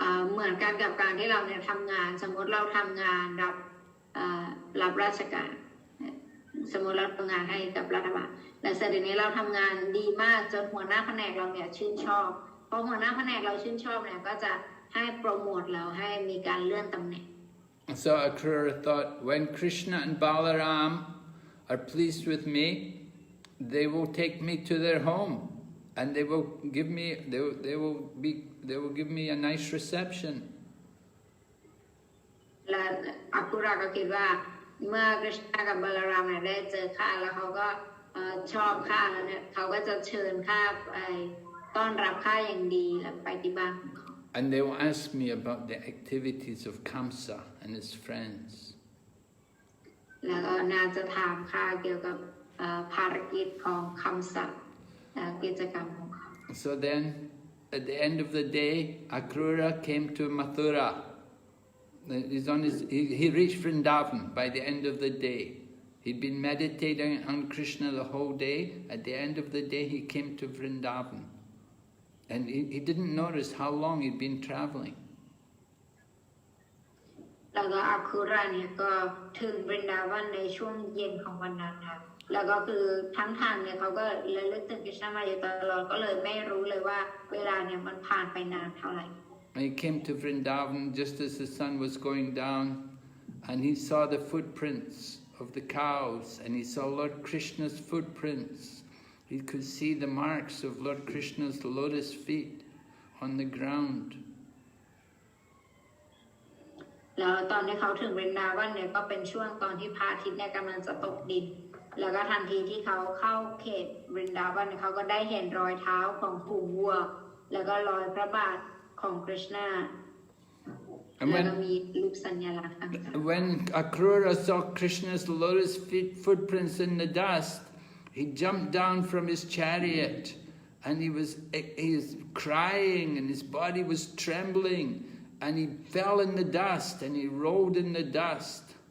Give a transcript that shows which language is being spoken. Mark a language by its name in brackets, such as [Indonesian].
[Thai] เหมือนกันกับการที่เราเนี่ยทำงานสมมติเราทำงานรับราชการสมมติเราทำงานให้กับรัฐบาลและเสร็จทีนี้เราทำงานดีมากจนหัวหน้าแผนกเราเนี่ยชื่นชอบเพราะหัวหน้าแผนกเราชื่นชอบเนี่ยก็จะให้โปรโมทเราให้มีการเลื่อนตำแหน่ง [English] So Akrura thought, when Krishna and Balaram are pleased with me, they will take me to their home, and they will give me a nice reception. [Thai] และอักขุราก็คิดว่าเมื่อคริชนากับบาลารามเนี่ยได้เจอข้าแล้วเขาก็ชอบข้าแล้วเนี่ยเขาก็จะเชิญข้าไปต้อนรับข้าอย่างดีแล้วไปที่บ้านของเขา [English] And they will ask me about the activities of Kamsa and his friends. [Thai] แล้วก็น่าจะถามข้าเกี่ยวกับภารกิจของคัมสะกิจกรรมของเขา [English] So then, at the end of the day, Akrura came to Mathura. He reached Vrndavan by the end of the day. He'd been meditating on Krishna the whole day. At the end of the day, he came to Vrndavan. And he didn't notice how long he'd been traveling. [Thai] แล้วก็อักขุราเนี่ยก็ถึงวรินดาวันในช่วงเย็นของวันนั้นค่ะแล้วก็คือทั้งทางเนี่ยเขาก็ระลึกถึงคริชนามาอยู่ตลอดก็เลยไม่รู้เลยว่าเวลาเนี่ยมันผ่านไปนานเท่าไหร่ [English] He came to Vrndavan just as the sun was going down, and he saw the footprints of the cows, and he saw Lord Krishna's footprints. He could see the marks of Lord Krishna's lotus feet on the ground. [Thai] แล้วตอนที่เขาถึงวรินดาวันเนี่ยก็เป็นช่วงตอนที่พระอาทิตย์เนี่ยกำลังจะตกดินแล้วก็ทันทีที่เขาเข้าเขตวรินดาวันเนี่ยเขาก็ได้เห็นรอยเท้าของฝูงวัวแล้วก็รอยพระบาทของคริชนาแล้วก็มีรูปสัญลักษณ์ต่างๆ [English] When Akrura saw Krishna's lotus feet footprints in the dust, he jumped down from his chariot, and he was crying, and his body was trembling, and he fell in the dust, and he rolled in the dust.